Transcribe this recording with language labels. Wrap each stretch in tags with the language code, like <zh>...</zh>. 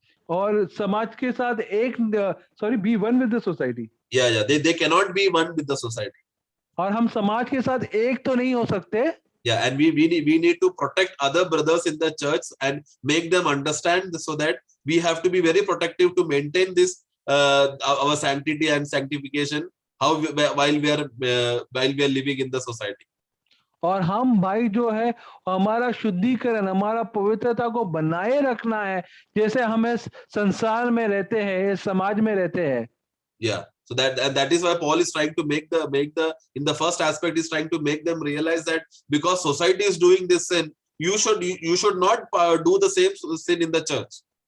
<hi>और समाज के साथ एक,</hi> <en>Sorry, be one with the society. Yeah, they cannot be one with the society.</en> <hi>और हम समाज के साथ एक तो नहीं हो सकते.</hi> <en>Yeah, and we need to protect other brothers in the church and make them understand, so that we have to be very protective to maintain this our sanctity and sanctification while we are living in the society.</en> <hi>और हम भाई जो है, हमारा शुद्धिकरण, हमारा पवित्रता को बनाए रखना है, जैसे हम इस संसार में रहते हैं, इस समाज में रहते हैं.</hi> <en>Yeah, so that is why Paul is trying to make the in the first aspect is trying to make them realize that because society is doing this sin, you should not do the same sin in the church.</en>